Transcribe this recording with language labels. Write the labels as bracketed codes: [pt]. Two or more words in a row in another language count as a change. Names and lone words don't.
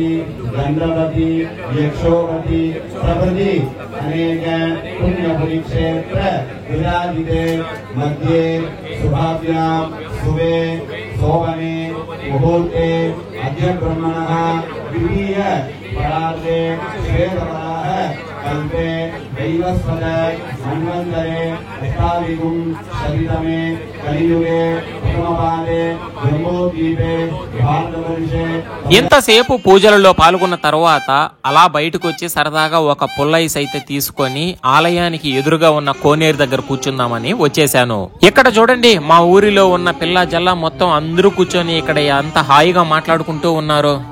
[sa] गंधवती यक्षोवती प्रभृति अनेक पुण्यपुरी क्षेत्र विराजिते मध्ये शुभाभ्यां शुभे शोभने मुहूर्ते अद्य ब्रह्मणः द्वितीय परार्धे श्वेतवराह कल्पे दैवस्पद मन्वन्तरे अष्टाविगुं शतितमे कलियुगे प्रथमपादे जम्बूद्वीपे భారతవర్షే. [te] ఎంతసేపు పూజలలో పాల్గొన్న తర్వాత అలా బయటకు వచ్చి సరదాగా ఒక పుల్లైస్ అయితే తీసుకొని ఆలయానికి ఎదురుగా ఉన్న కోనేరు దగ్గర కూర్చుందామని వచ్చేసాను. ఇక్కడ చూడండి, మా ఊరిలో ఉన్న పిల్ల జల్ల మొత్తం అందరూ కూర్చొని ఇక్కడ ఎంత హాయిగా మాట్లాడుకుంటూ ఉన్నారు.